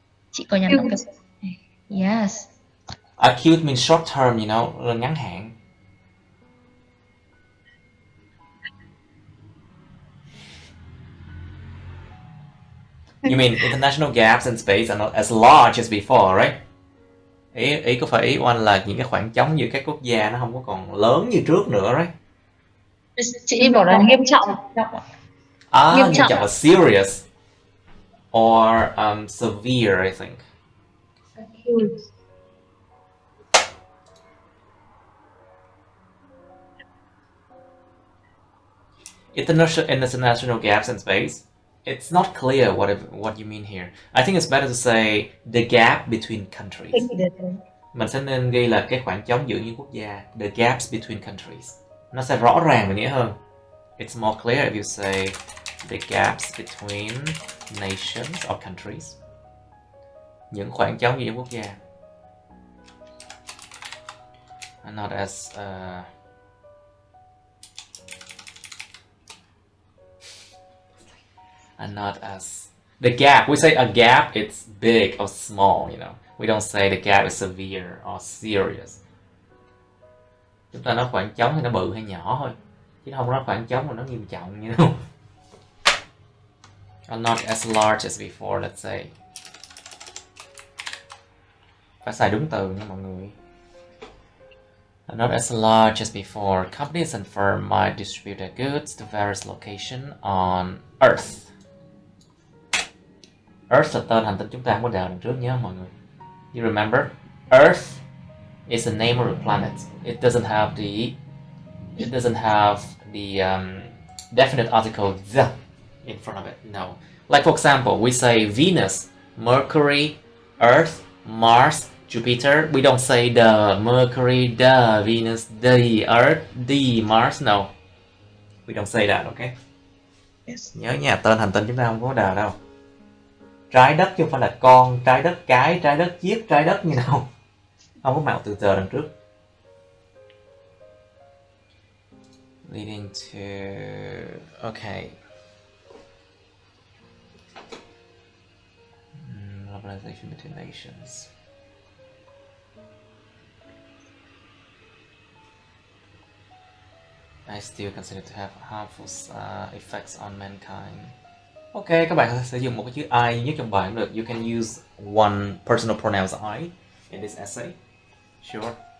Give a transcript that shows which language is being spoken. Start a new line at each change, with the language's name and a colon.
Vietnamese: Chị có nhắn không?
English: Yes. Acute means short term, you know,
Vietnamese: là ngắn hạn.
English: You mean international gaps in space are not as large as before, right?
Vietnamese: Ý có phải ý One là những cái khoảng trống giữa các quốc gia nó không có còn lớn như trước nữa,
English: right?
Vietnamese: Chị bảo là nghiêm trọng. Nghiêm trọng là
English: serious or severe, I think. International gaps in space. It's not clear what you mean here. I think it's better to say the gap between countries.
Vietnamese: Mình sẽ nên ghi là cái khoảng trống giữa những quốc gia.
English: The gaps between countries.
Vietnamese: Nó sẽ rõ ràng và nghĩa hơn.
English: It's more clear if you say The gaps between nations or countries.
Vietnamese: Những khoảng trống giữa quốc gia.
English: Are not as are not as the gap. We say a gap, it's big or small, you know. We don't say the gap is severe or serious.
Vietnamese: Chúng ta nói khoảng trống thì nó bự hay nhỏ thôi, chứ không nói khoảng trống mà nó nghiêm trọng,
English: you know. Are not as large as before, let's say.
Vietnamese: Phải xài đúng từ nha mọi người.
English: Are not as large as before. Companies and firms might distribute their goods to various locations on Earth.
Vietnamese: Earth là tên hành tinh chúng ta không có đào đằng trước nhớ mọi người.
English: You remember? Earth is the name of the planet. It doesn't have the definite article the in front of it. No. Like for example, we say Venus, Mercury, Earth, Mars, Jupiter. We don't say the Mercury, the Venus, the Earth, the Mars. No. We don't say that, okay? Yes.
Vietnamese: Nhớ nha, tên hành tinh chúng ta không có đào đâu. Trái đất chứ không phải là con, trái đất cái, trái đất chiếc, trái đất như nào. Không có mạo từ giờ đằng trước.
English: Leading to... Okay. Globalization between nations. I still consider to have harmful effects on mankind.
Vietnamese: Ok, các bạn có thể sử dụng một cái chữ I duy nhất trong bài cũng được.
English: You can use one personal pronouns I in this essay. Sure.